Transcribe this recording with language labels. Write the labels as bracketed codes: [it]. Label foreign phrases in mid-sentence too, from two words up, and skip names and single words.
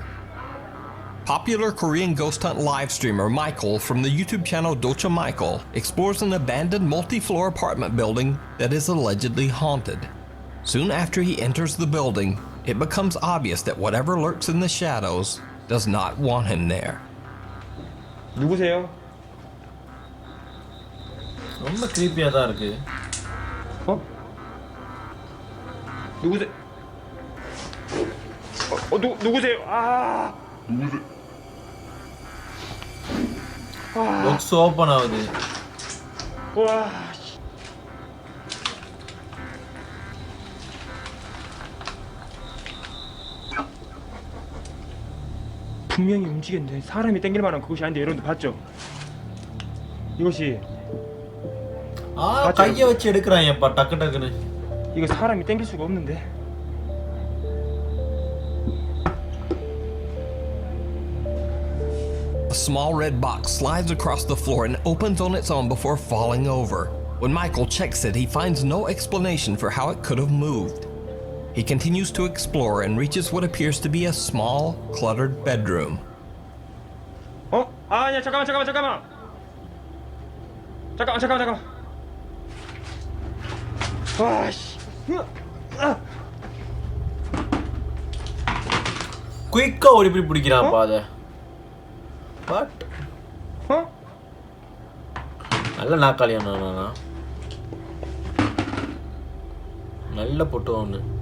[en] Popular Korean ghost hunt live streamer Michael from the YouTube channel Docha Michael explores an abandoned multi-floor apartment building that is allegedly haunted. Soon after he enters the building, it becomes obvious that whatever lurks in the shadows does not want him there. [ko] 누구세요? [ta] ரொம்ப creepy-ஆ தான் இருக்கு. [ko] 누구세요? 누구세요? 아! [en] Box open [ta] ஆகுது. [ko] 와. 분명히 움직였는데 사람이 땡길 만한 그것이 아닌데 여러분들 봤죠? 이것이 [ta] கையை வச்சு எடுக்கறான்ப்பா டக்கு டக்குன்னு. [ko] 이거 사람이 땡길 수가 없는데. [en] A small red box slides across the floor and opens on its own before falling over. When Michael checks it, he finds no explanation for how it could have moved. He continues to explore and reaches what appears to be a small, cluttered bedroom. [ko] 아니야, 잠깐만. 와, 씨. [ta] குயிக்கா ஓடி போய் பிடிக்கிறான்ப்பா அத. வாட்? நல்ல நாக்காளியா நானா? நல்ல பொட்டு ஒன்று.